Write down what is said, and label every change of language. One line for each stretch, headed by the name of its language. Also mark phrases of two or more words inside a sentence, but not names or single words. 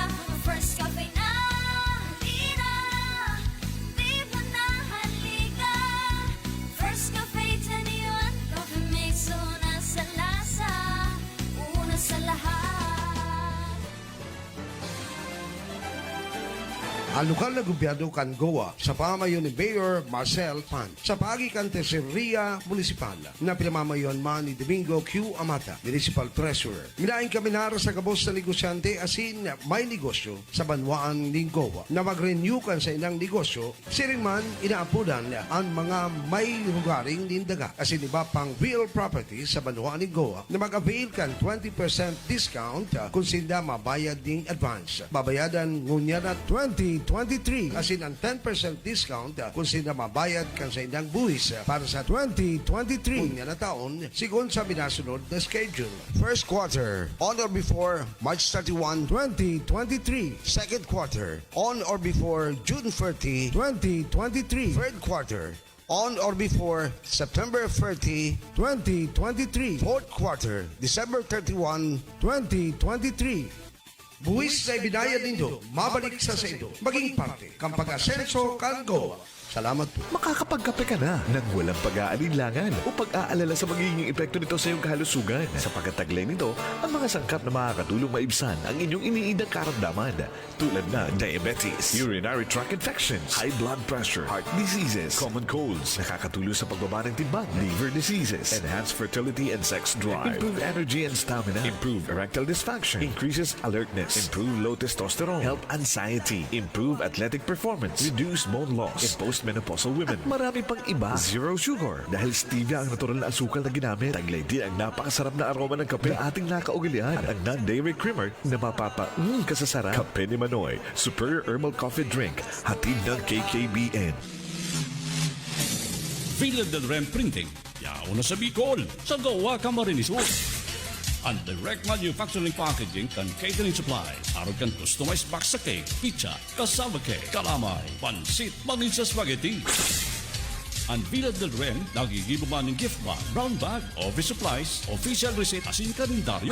Bikol: First Cafe na ina, di ba na halika?
Filipino: First Cafe, 21 coffee mix, una sa lasa, una sa lahat.
Bikol: Ang lokal na gobyerno kan Goa sa pamayon ni Mayor Marcel Pan sa pagikan Tesoreria Municipal na pinamamayon man ni Domingo Q. Amata, Municipal Treasurer. Minaing kami nara sa kabos na negosyante asin may negosyo sa banwaan ng Goa na mag-renew kan sa inang negosyo, siring man inaapudan ang mga may lugaring nindaga asin iba pang
English: real property
Bikol: sa banwaan ng Goa na mag-avail kan 20% discount kung sila mabayad ng advance. Babayadan ngunya na 2023 asin ang 10% discount kung sila mabayad kan sa indang buwis para sa 2023 ngunya na taon sigon sa binasunod na schedule.
English: First quarter, on or before March 31, 2023. Second quarter, on or before June 30, 2023. Third quarter, on or before September 30, 2023. Fourth quarter, December 31, 2023.
Bikol: Buwis na ibinayad ninyo, mabalik sa ido, maging parte kang pag-asenso kan Goa. Salamat po.
Filipino: Makakapagkape ka na nang walang pag-aalinlangan o pag-aalala sa magiging epekto nito sa iyong kalusugan. Sapagkat taglay nito ang mga sangkap na makakatulong maibsan ang inyong iniidang karamdaman tulad na diabetes,
English: urinary tract infections, high blood pressure, heart diseases, common colds,
Filipino: nakakatulong sa pagbaba ng timbang,
English: liver diseases, enhanced fertility and sex drive, improve energy and stamina, improve erectile dysfunction, increases alertness, improve low testosterone, help anxiety, improve athletic performance, reduce bone loss, in postmenopausal women,
Filipino: at marami pang iba.
English: Zero sugar.
Filipino: Dahil stevia ang natural na asukal na ginamit, taglay din ang napakasarap na aroma ng kape na ating nakaugalian. At ang
English: non-dairy creamer
Filipino: na kasasarap. Kape ni Manoy, Superior Herbal Coffee Drink, hatid ng KKBN.
Bikol: Villa del Rem Printing, yaon na sa Bicol, sa Gawa Camarines Sur. Ang
English: direct manufacturing packaging
Bikol: kan
English: catering supply.
Bikol: Araw kan
English: customized box
Bikol: sa cake, pizza,
English: cassava cake,
Bikol: kalamay, pansit, mangin sa spaghetti. Ang Villa del Rem, nagigibo man ng
English: gift bag, brown bag, office supplies, official receipt,
Bikol: asin kalendaryo.